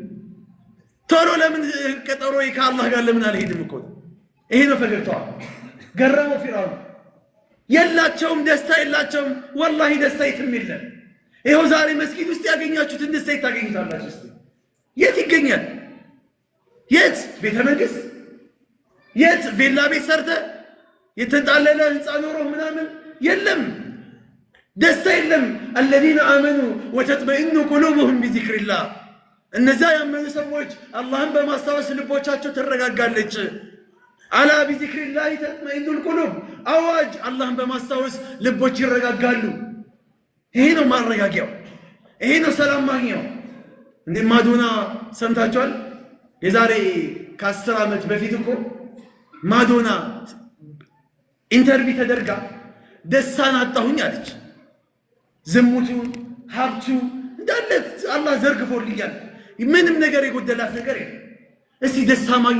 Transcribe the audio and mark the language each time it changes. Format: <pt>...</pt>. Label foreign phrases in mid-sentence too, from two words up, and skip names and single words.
<am>ቶሎ ለምን ቀጠሮ ከአላህ ጋር ለምን አልሄድም እኮ። ይሄ ነው ፈገግታዋ። ገረመው ፊርዓውን። የላቸውም ደስታ የላቸውም። ወላሂ ደስታ የትም የለም። ይኸው ዛሬ መስጊድ ውስጥ ያገኛችሁትን ደስታ ታገኙታላችሁ። እስቲ የት ይገኛል? የት ቤተ መንግስት? የት ቪላ ቤት ሰርተ የተንጣለለ ህንፃ ኖሮ ምናምን የለም። ደስታ የለም።</am> <ar>الذين آمنوا وتطمئن قلوبهم بذكر الله</ar> <am>እነዛ ያመኑ ሰዎች አላህን በማስታወስ ልቦቻቸው ትረጋጋለች። አላ</am> <ar>بذكر الله تطمئن القلوب</ar> <am>አዋጅ አላህን በማስታወስ ልቦች ይረጋጋሉ። ይሄ ነው ማረጋጊያው። ይሄ ነው ሰላም ማግኛው። እንደ ማዶና ሰምታችኋል? የዛሬ ከ10 ዓመት በፊት እኮ ማዶና ኢንተርቪው ተደርጋ ደስታን አጣሁኝ አለች። ዝሙቱ ሀብቱ እንዳለ አላህ ዘርግፎልኛል፣ ምንም ነገር የጎደላት ነገር የለም። እስቲ ደስታ ማግኛ</am>